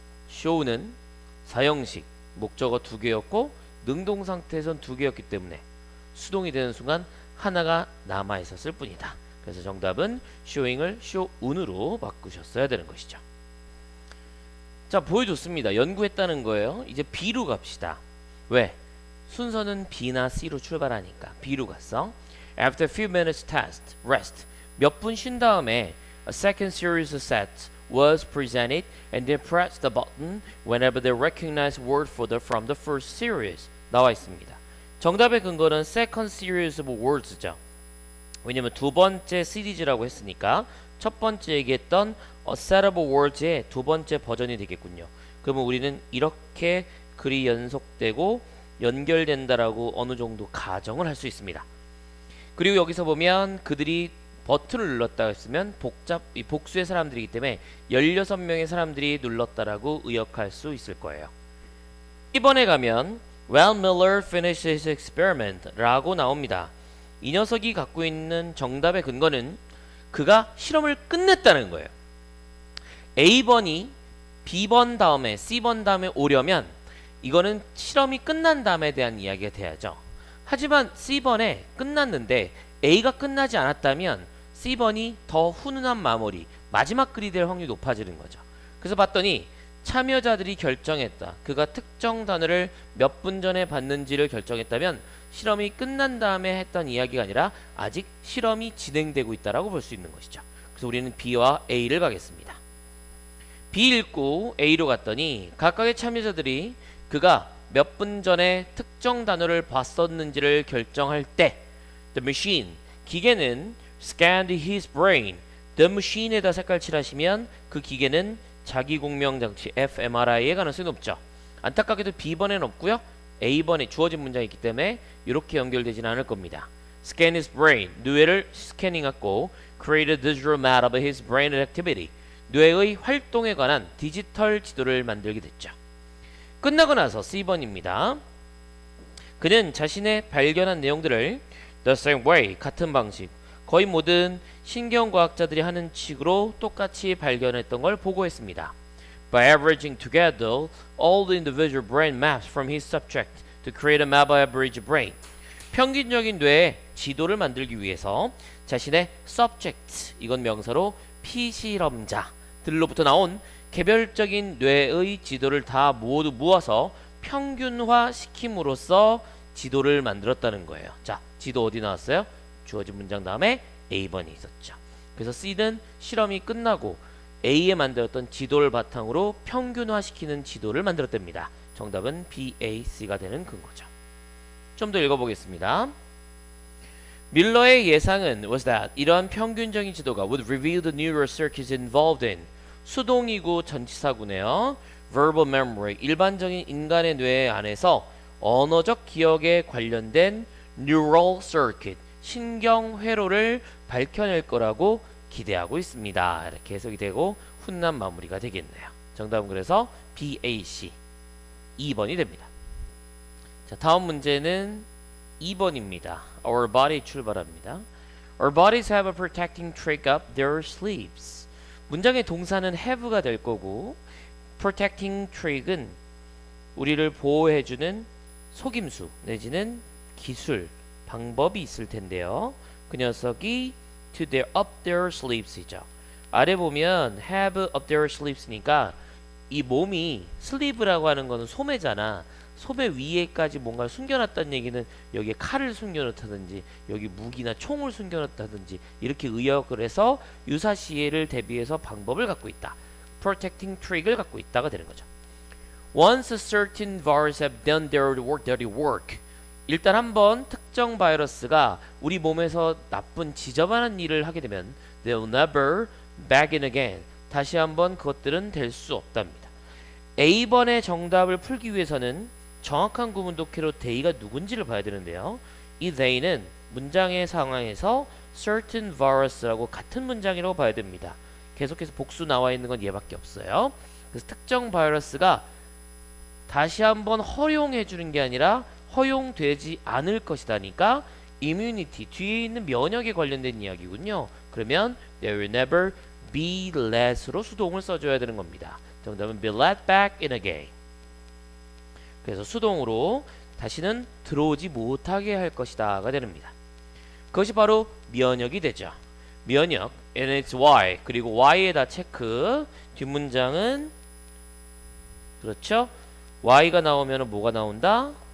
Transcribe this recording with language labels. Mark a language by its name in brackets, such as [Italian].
[Korean] show는 사형식, 목적어 두 개였고 능동 상태에선 두 개였기 때문에 수동이 되는 순간 하나가 남아 있었을 뿐이다. 그래서 정답은 showing을 show운으로 바꾸셨어야 되는 것이죠. 자, 보여줬습니다. 연구했다는 거예요. 이제 B로 갑시다. 왜? 순서는 B나 C로 출발하니까 B로 갔어. [English] After a few minutes rest, [Korean] 몇 분 쉰 다음에 [English] a second series of sets was presented and they pressed the button whenever they recognized word from the first series. [Korean] 나와 있습니다. 정답의 근거는 [English] second series of words [Korean] 죠. 왜냐면 두 번째 시리즈라고 했으니까 첫 번째 얘기했던 [English] a set of words [Korean] 의 두 번째 버전이 되겠군요. 그러면 우리는 이렇게 글이 연속되고 연결된다라고 어느 정도 가정을 할 수 있습니다. 그리고 여기서 보면 그들이 버튼을 눌렀다 했으면 복수의 사람들이기 때문에 16명의 사람들이 눌렀다라고 의역할 수 있을 거예요. 2번에 가면 [English] Well, Miller finished his experiment [Korean] 라고 나옵니다. 이 녀석이 갖고 있는 정답의 근거는 그가 실험을 끝냈다는 거예요. A번이 B번 다음에 C번 다음에 오려면 이거는 실험이 끝난 다음에 대한 이야기가 돼야죠. 하지만 C번에 끝났는데 A가 끝나지 않았다면 C번이 더 훈훈한 마무리, 마지막 글이 될 확률이 높아지는 거죠. 그래서 봤더니 참여자들이 결정했다. 그가 특정 단어를 몇 분 전에 봤는지를 결정했다면 실험이 끝난 다음에 했던 이야기가 아니라 아직 실험이 진행되고 있다라고 볼 수 있는 것이죠. 그래서 우리는 B와 A를 가겠습니다. B 읽고 A로 갔더니 각각의 참여자들이 그가 몇 분 전에 특정 단어를 봤었는지를 결정할 때 [English] The machine, [Korean] 기계는 [English] scanned his brain. [Korean] The machine에다 색깔 칠하시면 그 기계는 자기공명장치 fMRI에 가능성이 높죠. 안타깝게도 B번에는 없고요. A번에 주어진 문장이 있기 때문에 이렇게 연결되지는 않을 겁니다. [English] Scan his brain, [Korean] 뇌를 스캐닝했고 [English] create a digital map of his brain activity. [Korean] 뇌의 활동에 관한 디지털 지도를 만들게 됐죠. 끝나고 나서 C번입니다. 그는 자신의 발견한 내용들을 [English] the same way, [Korean] 같은 방식, 거의 모든 신경과학자들이 하는 식으로 똑같이 발견했던 걸 보고했습니다. [English] By averaging together all the individual brain maps from his subject to create a map of average brain. [Korean] 평균적인 뇌의 지도를 만들기 위해서 자신의 subject, 이건 명사로 피실험자들로부터 나온 개별적인 뇌의 지도를 다 모두 모아서 평균화 시킴으로써 지도를 만들었다는 거예요. 자, 지도 어디 나왔어요? 주어진 문장 다음에 A번이 있었죠. 그래서 C는 실험이 끝나고 A에 만들었던 지도를 바탕으로 평균화시키는 지도를 만들었답니다. 정답은 B, A, C가 되는 근거죠. 좀 더 읽어보겠습니다. 밀러의 예상은 [English] was that [Korean] 이러한 평균적인 지도가 [English] would reveal the neural circuits involved in [Korean] 수동이고 전치사구네요. [English] verbal memory, [Korean] 일반적인 인간의 뇌 안에서 언어적 기억에 관련된 neural circuit, 신경회로를 밝혀낼 거라고 기대하고 있습니다. 이렇게 해석이 되고 훈남 마무리가 되겠네요. 정답은 그래서 B, A, C 2번이 됩니다. 자, 다음 문제는 2번입니다. [English] Our body [Korean] 출발합니다. [English] Our bodies have a protecting trick up their sleeves. [Korean] 문장의 동사는 have가 될 거고 protecting trick은 우리를 보호해주는 속임수 내지는 기술, 방법이 있을 텐데요. 그 녀석이 [English] to their up their sleeves [Korean] 이죠. 아래 보면 [English] have up their sleeves [Korean] 니까 이 몸이 슬리브라고 하는 거는 소매잖아. 소매 위에까지 뭔가를 숨겨놨다는 얘기는 여기에 칼을 숨겨놓다든지 여기 무기나 총을 숨겨놓다든지 이렇게 의역을 해서 유사시에를 대비해서 방법을 갖고 있다. protecting trick을 갖고 있다가 되는 거죠. [English] Once a certain virus have done their dirty work. [Korean] 일단 한번 특정 바이러스가 우리 몸에서 나쁜 지저분한 일을 하게 되면 [English] they'll never back in again. [Korean] 다시 한번 그것들은 될 수 없답니다. A번의 정답을 풀기 위해서는 정확한 구문 독해로 they가 누군지를 봐야 되는데요. 이 they는 문장의 상황에서 certain virus라고 같은 문장이라고 봐야 됩니다. 계속해서 복수 나와 있는 건 얘밖에 없어요. 그래서 특정 바이러스가 다시 한번 허용해 주는 게 아니라 허용되지 않을 것이다니까 immunity 뒤에 있는 면역에 관련된 이야기군요. 그러면 [English] there will never be let [Korean] 으로 수동을 써줘야 되는 겁니다. 정답은 [English] be let back in again. [Korean] 그래서 수동으로 다시는 들어오지 못하게 할 것이다가 됩니다. 그것이 바로 면역이 되죠. 면역 [English] and it's Y [Korean] 그리고 Y에다 체크. 뒷문장은 그렇죠. Y가 나오면 뭐가 나온다?